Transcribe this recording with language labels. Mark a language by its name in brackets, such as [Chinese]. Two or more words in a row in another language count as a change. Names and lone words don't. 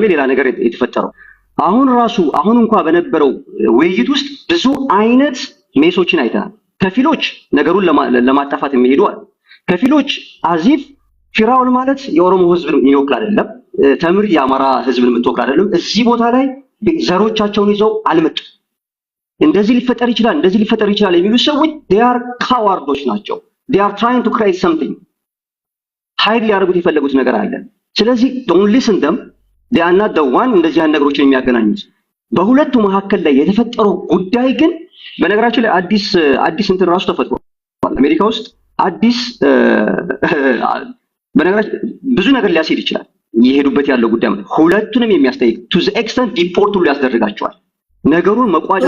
[Amharic] ሌላ ነገር የተፈጠረው አሁን እንኳን በነበረው ውይይት ውስጥ ብዙ አይነት ሜሶችን አይተናል። ከፊሎች ነገሩን ለማጣፋት የሚሄዱ አሉ። ከፊሎች አዚፍ ፊራውን ማለት የኦሮሞ ህዝብን የሚወክል አይደለም፣ ተምር የአማራ ህዝብን የምትወክል አይደለም። እዚህ ቦታ ላይ ዘሮቻቸውን ይዘው አልመጡ። እንደዚህ ሊፈጠር ይችላል የሚሉ ሰዎች [English] they are cowards [Amharic] ናቸው። [English] they are trying to create something [Amharic] ሀይል ሊያደርጉት የፈለጉት ነገር አለ። ስለዚህ [English] don't listen them. they are not the one [Amharic] እንደዚህ አይነት ነገሮችን የሚያገናኙት። በሁለቱ መካከል ላይ የተፈጠረው ጉዳይ ግን በነገራችን ላይ አዲስ እንትን ራሱ ተፈጥሯል። አሜሪካ ውስጥ አዲስ በነገራችን ብዙ ነገር ሊያስሄድ ይችላል። የሄዱበት ያለው ጉዳይ ማለት ሁለቱንም የሚያስጠይቅ [English] to the extent deport [Amharic] ሁሉ ያስደርጋቸዋል። ነገሩን መቋጨት